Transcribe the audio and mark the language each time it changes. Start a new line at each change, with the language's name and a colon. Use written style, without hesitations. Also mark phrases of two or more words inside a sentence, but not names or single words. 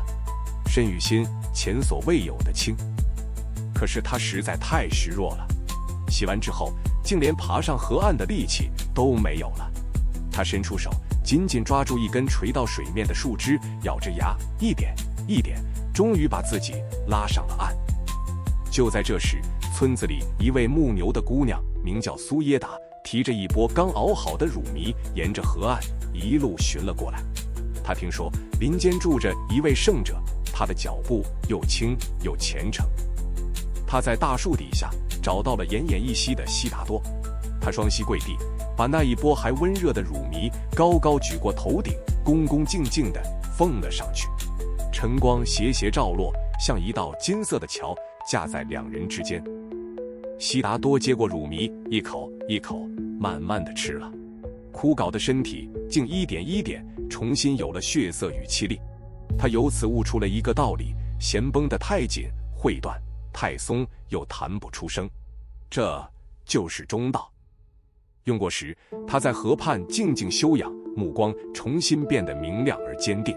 Chinese: 身與心前所未有的輕。可是他實在太虛弱了，洗完之後，竟連爬上河岸的力氣都沒有了。他伸出手，緊緊抓住一根垂到水面的樹枝，咬着牙，一點一點，終於把自己拉上了岸。就在這時，村子裡一位牧牛的姑娘，名叫蘇耶達，提着一缽剛熬好的乳糜，沿着河岸一路尋了過來。她聽說林間住着一位聖者，他的腳步又輕又虔誠。她在大樹底下找到了奄奄一息的悉達多，他雙膝跪地，把那一缽還溫熱的乳糜高高舉過頭頂，恭恭敬敬地奉了上去。晨光斜斜照落，像一道金色的橋架在2人之間。悉達多接過乳糜，一口一口慢慢地吃了，枯槁的身體竟一點一點重新有了血色與氣力。他由此悟出了一個道理：弦繃得太緊會斷，太鬆又彈不出聲，這就是中道。用過時，他在河畔靜靜休養，目光重新變得明亮而堅定。